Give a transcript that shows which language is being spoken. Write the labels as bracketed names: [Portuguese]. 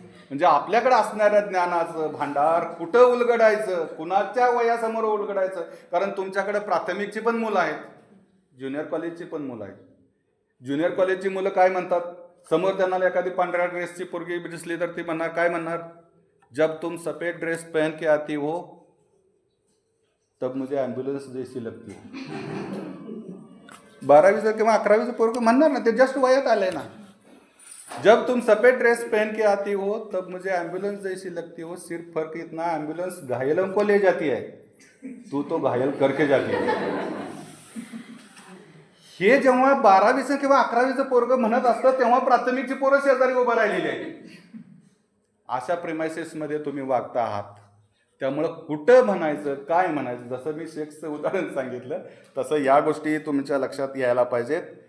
[Marathi] म्हणजे आपल्याकडे असणाऱ्या ज्ञानाचं भांडार कुठं उलगडायचं, कुणाच्या वयासमोर उलगडायचं. कारण तुमच्याकडे प्राथमिकची पण मुलं आहेत, ज्युनियर कॉलेजची पण मुलं आहेत. ज्युनियर कॉलेजची मुलं काय म्हणतात? समोर त्यांना एखादी पांढऱ्या ड्रेसची पोरगी दिसली तर ती म्हणणार, काय म्हणणार? [Hindi] जब तुम सफेद ड्रेस पहन के आती हो तब मुझे ॲम्ब्युलन्स जैसी लगती हो. [Marathi] 12वीचं किंवा 11वीचं पोरगं म्हणणार ना, ते जस्ट वयात आलंय ना. [Hindi] जब तुम सफेद ड्रेस पहन के आती हो तब मुझे एम्बुलेंस जैसी लगती हो, सिर्फ फर्क इतना एम्बुलेंस घायलों को ले जाती है, तू तो घायल करके जाती है. [Marathi] हे जेव्हा 12वीचं किंवा 11वीचं पोरगं म्हणत असतं तेव्हा प्राथमिकची पोरं शेजारी उभं राहिलेली आहे. अशा प्रिमायसेसमध्ये तुम्ही वागता आहात. त्यामुळं कुठं म्हणायचं, काय म्हणायचं, जसं मी सेक्सचं उदाहरण सांगितलं तसं या गोष्टी तुमच्या लक्षात यायला पाहिजेत.